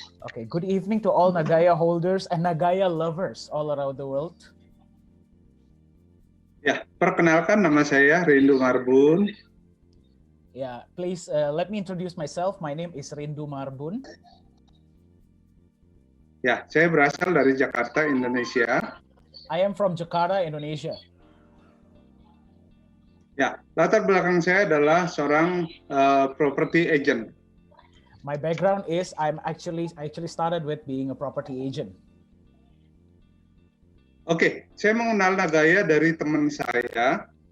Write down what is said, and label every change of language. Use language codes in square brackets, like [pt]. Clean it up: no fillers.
[en] Okay, good evening to all Nagaya holders and Nagaya lovers all around the world. [id] Ya, perkenalkan nama saya Rindu Marbun. [en] Yeah, please let me introduce myself. My name is Rindu Marbun. [id] Ya, saya berasal dari Jakarta, Indonesia. [en] I am from Jakarta, Indonesia. [id] Ya, latar belakang saya adalah seorang property agent. [en] My background is I actually started with being a property agent. [id] Oke, saya mengenal Nagaya dari teman saya.